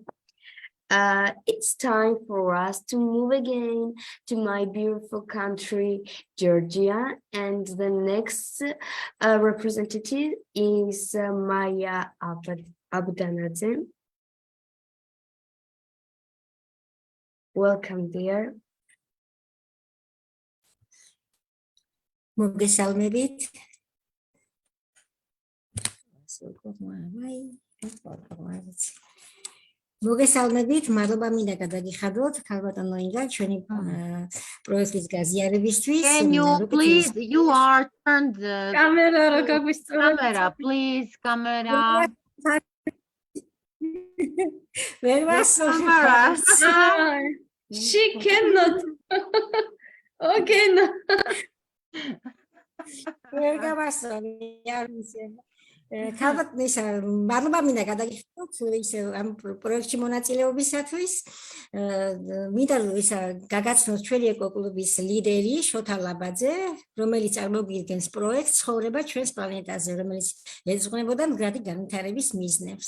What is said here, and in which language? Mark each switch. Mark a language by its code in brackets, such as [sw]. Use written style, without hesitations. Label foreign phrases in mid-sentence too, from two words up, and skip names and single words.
[en] It's time for us to move again to my beautiful country, Georgia, and the next representative is Maya Abdanadze. Welcome, dear. [ka] მოგესალმებით. მოგესალმებით, მადლობა მინდა გადაგიხადოთ ქალბატონო ინგა ჩვენი პროექტის გაზიარებისთვის. [en] Can you please, you are turned the camera, please, camera. [ka] ვერ [en] Camera. She cannot. Okay, no. [ka] ვერ გავასწორე, არ მისცემა. ქალბატონის მადლობა მინდა გადაგიხადოთ ისე ამ პროექტში მონაწილეობისათვის. მინდა ისა გაგაცნოთ ჩვენი ეკოკლუბის ლიდერი შოთა ლაბაძე, რომელიც წარმოგვიდგენს პროექტს ცხოვრება ჩვენს პლანეტაზე, რომელიც ეძღვნებოდა მდგრადი განვითარების მიზნებს.